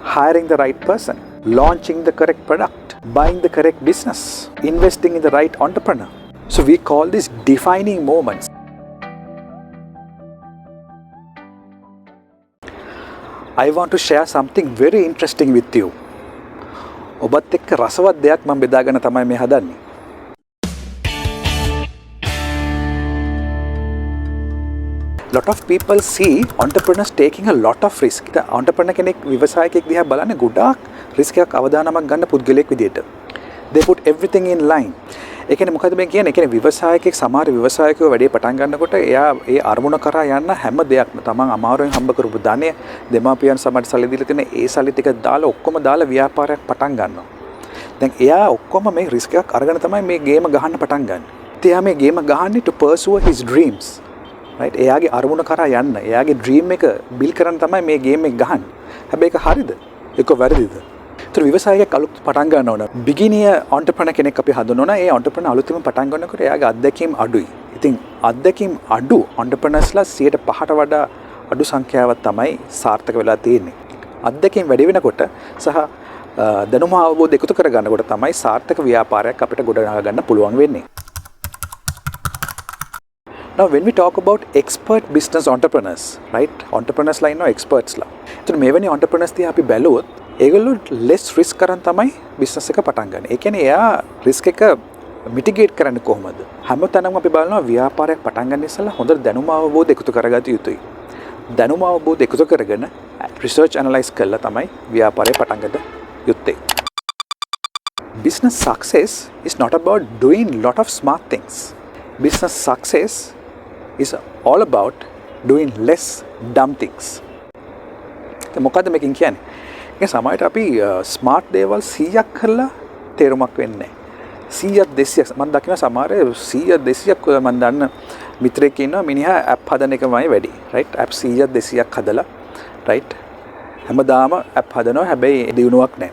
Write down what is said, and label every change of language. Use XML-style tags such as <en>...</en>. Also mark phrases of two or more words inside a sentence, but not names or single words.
<en>hiring the right person, launching the correct product, buying the correct business, investing in the right entrepreneur. So we call this defining moments. I want to share something very interesting with you.</en> <si>ඔබත් එක්ක රසවත් දෙයක් මම බෙදාගෙන තමයි මේ හදන්නේ.</si> <en>Lot of people see entrepreneurs taking a lot of risk.</en> <si>entrepreneur කෙනෙක් ව්‍යවසායකයෙක් දිහා බලන්නේ ගොඩාක් risk එකක් අවදානමක් ගන්න පුද්ගලයෙක් විදියට.</si> <en>They put everything in line.</en> <si>ඒ කියන්නේ මොකද මේ කියන්නේ? ඒ කියන්නේ ව්‍යවසායකයෙක් සමහර ව්‍යවසායකයෝ වැඩේ පටන් ගන්නකොට එයා ඒ අරමුණ කරා යන්න හැම දෙයක්ම තමන් අමාරුවෙන් හම්බ කරපු ධනය දෙමාපියන් සමට සල්ලි දීලා තියෙන ඒ සල්ලි ටික දාලා ඔක්කොම දාලා ව්‍යාපාරයක් පටන් ගන්නවා. දැන් එයා ඔක්කොම මේ රිස්ක් එකක් අරගෙන තමයි මේ ගේම ගහන්න පටන් ගන්න. ඉතින් එයා මේ ගේම ගහන්නේ</si> <en>to pursue his dreams.</en> <si>right? එයාගේ අරමුණ කරා යන්න. එයාගේ dream එක build කරන්න තමයි මේ ගේම් එක ගහන්නේ. හැබැයි ඒක හරිද? ඒක වැරදිද? ඒතර ව්‍යවසායයක් අලුත් පටන් ගන්න ඕන.</si> <en>beginner entrepreneur</en> <si>කෙනෙක් අපි හදනවා. ඒ entrepreneur අලුතෙන් පටන් ගන්නකොට එයාගේ අත්දැකීම් අඩුයි. ඉතින් අත්දැකීම් අඩු entrepreneursලා 105ට වඩා අඩු සංඛ්‍යාවක් තමයි සාර්ථක වෙලා තියෙන්නේ. අත්දැකීම් වැඩි වෙනකොට සහ දැනුම අවබෝධ එකතු කර ගන්නකොට තමයි සාර්ථක ව්‍යාපාරයක් අපිට ගොඩනගා ගන්න පුළුවන් වෙන්නේ.</si> <en>Now when we talk about expert business entrepreneurs, right?</en> <si>Entrepreneurs ලා ඉන්නවා experts ලා. එතන මෙවැනි entrepreneurs තියා අපි බැලුවොත් ඒගොල්ලෝ</si> <en>less risk</en> <si>කරන් තමයි business එක පටන් ගන්න. ඒ කියන්නේ එයා risk එක mitigate කරන්නේ කොහොමද? හැමතැනම අපි බලනවා ව්‍යාපාරයක් පටන් ගන්න ඉස්සෙල්ලා හොඳ දැනුම අවබෝධ එකතු කරගත යුතුයි. දැනුම අවබෝධ එකතු කරගෙන</si> <en>research analyze</en> <si>කරලා තමයි ව්‍යාපාරය පටන් ගන්න යුත්තේ.</si> <en>Business success is not about doing lot of smart things. Business success is all about doing less dumb things.</en> <si>මොකද්ද මේකෙන් කියන්නේ? ඒ සමහරට අපි ස්මාර්ට් දේවල් 100ක් කරලා තේරුමක් වෙන්නේ නැහැ. 100ක් 200ක් මම දකින සමහර 100ක් 200ක් මම දන්න මිත්‍රයෙක් ඉන්නවා මිනිහා ඇප් හදන එකමයි වැඩි. right? ඇප් 100ක් 200ක් හදලා right? හැමදාම ඇප් හදනවා හැබැයි දිනුවක් නැහැ.</si>